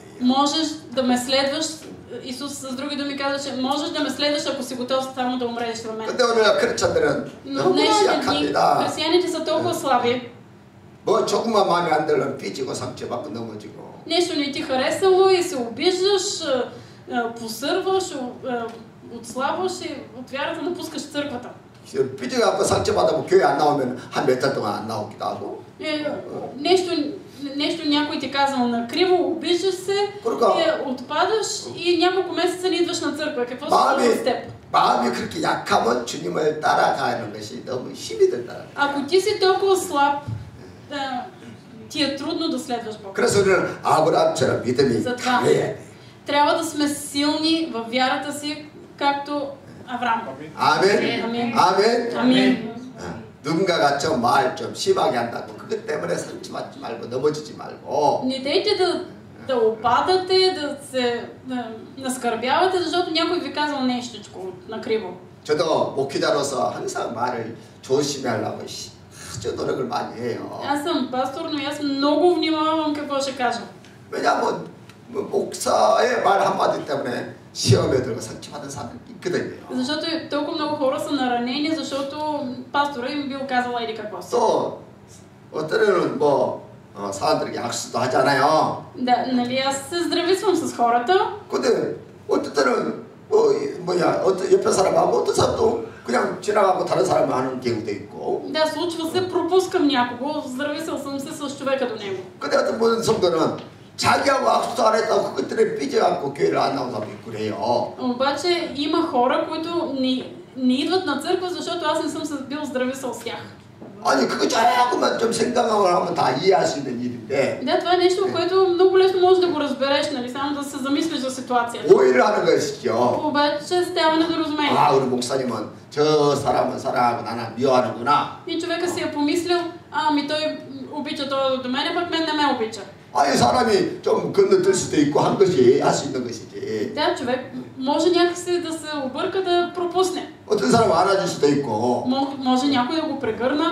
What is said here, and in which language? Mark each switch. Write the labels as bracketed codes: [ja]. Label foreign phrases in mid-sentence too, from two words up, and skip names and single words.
[bg] Можеш да ме следваш. Исус с други думи каза, че можеш да ме следваш, ако си готов само да умреш в мен. [ko] 근데 오늘 크리스찬들은 [bg] Но [ko] 너무 [bg] днешните дни [ko] 약합니다. [bg] християните са толкова слаби. [ko] 뭐 조금만 마음에 안 들면 삐지고 상처받고 넘어지고. [bg] Нещо не ти харесало и се обиждаш, посърваш, отслабваш и от вярата напускаш църквата. [ko] 삐져갖고 상처받으면 교회 안 나오면 한 몇 달 동안 안 на오기도 하고. [bg] Нещо някой ти казал накриво, обиждаш се, отпадаш и няколко месеца не идваш на църква. Какво се случва с теб? [ko] 마음이 그렇게 약하면 주님을 따라가는 것이 너무 힘이 들다. [bg] Ако ти си толкова слаб, ти е трудно да следваш Бог. [ko] 그래서 우리는 아브라함처럼 믿음이 강해야 돼. [bg] Трябва да сме силни във вярата си, както Авраам. [ko] 아멘. 아멘. 아멘. 아멘. 누군가가 좀 말 좀 심하게 한다고 그것 때문에 상처받지 말고 넘어지지 말고. [bg] Не дейте да опадате, да се наскърбявате, защото някой ви казал нещичко накриво. [ko] 저도 목회자로서 항상 말을 조심히 하려고 아주 노력을 많이 해요. [bg] Аз съм пастор, но аз много внимавам какво ще кажа. [ko] 왜냐하면 목사의 말 한마디 때문에 시험에 들고 상처받은 사람이 있거든요. [bg] Защото толкова много хора са наранени, защото пастора им бил казал еди какво си. [ko] 또 어때는 뭐 사람들에게 악수도 하잖아요. [bg] Да, нали аз се здрависвам с хората. [ko] 근데 어떨 때는 옆에 사람하고 어떤 사람도 그냥 지나가고 다른 사람 하는 경우도 있고. [bg] Да, случва се, пропускам някого, здрависал съм се с човека до него. [ko] 근데 어떤 모든 성도는 자기하고 악수도 안 했다고 그것들에 삐져갖고 교회를 안 나온 사람이 그래요. [bg] Обаче има хора, които не идват на църква, защото аз не съм се бил здрависал с тях. [ko] 아니 그거 조금만 좀 생각하고 하면 다 이해할 수 있는 일인데. [bg] Да, това е нещо, което много лесно можеш да го разбереш, нали, само да се замислиш за ситуацията. [ko] 오해를 하는 것이죠. [bg] Обаче става недоразумение. [ko] 아 우리 목사님은 저 사람은 사랑하고 나는 미워하는구나. [bg] И човека си е помислил, ами той обича той до мене, пък мен не ме обича. [ko] 아니 사람이 좀 건너뛸 수도 있고 한 것이 할 수 있는 것이지. [bg] Да, човек може някакси да се обърка да пропусне. [ko] 어떤 사람은 안아줄 수도 있고. [bg] Може някой да го прегърна.